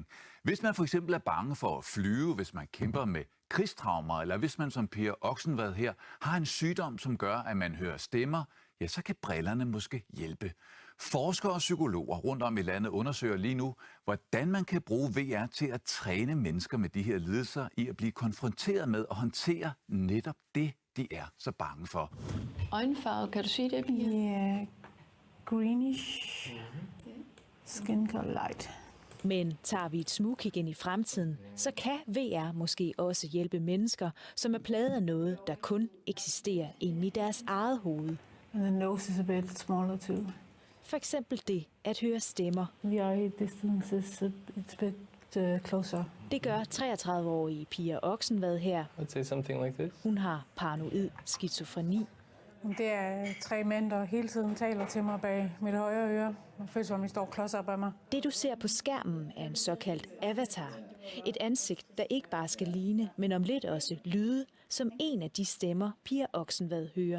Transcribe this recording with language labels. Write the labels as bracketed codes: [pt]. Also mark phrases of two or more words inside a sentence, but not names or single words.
[da] Hvis man for eksempel er bange for at flyve, hvis man kæmper med krigstraumer, eller hvis man som Per Oxenvad her har en sygdom, som gør, at man hører stemmer, ja, så kan brillerne måske hjælpe. Forskere og psykologer rundt om i landet undersøger lige nu, hvordan man kan bruge VR til at træne mennesker med de her lidelser i at blive konfronteret med og håndtere netop det, de er så bange for. Øjenfarve, kan du sige det? Ja, [en] greenish, skin color light. [da] Men tager vi et smugkig ind i fremtiden, så kan VR måske også hjælpe mennesker, som er plaget af noget, der kun eksisterer inde i deres eget hoved. [en] And the nose is a bit smaller too. [da] For eksempel det at høre stemmer. [en] VR distance is it's a bit closer. [da] Det gør 33-årige Pia Oxenvad her. [en] I'd say something like this. [da] Hun har paranoid skizofreni. Det er 3 mænd, der hele tiden taler til mig bag mit højre øre. Jeg føler, som de står klods op af mig. Det du ser på skærmen er en såkaldt avatar. Et ansigt, der ikke bare skal ligne, men om lidt også lyde, som en af de stemmer, Pia Oxenvad hører.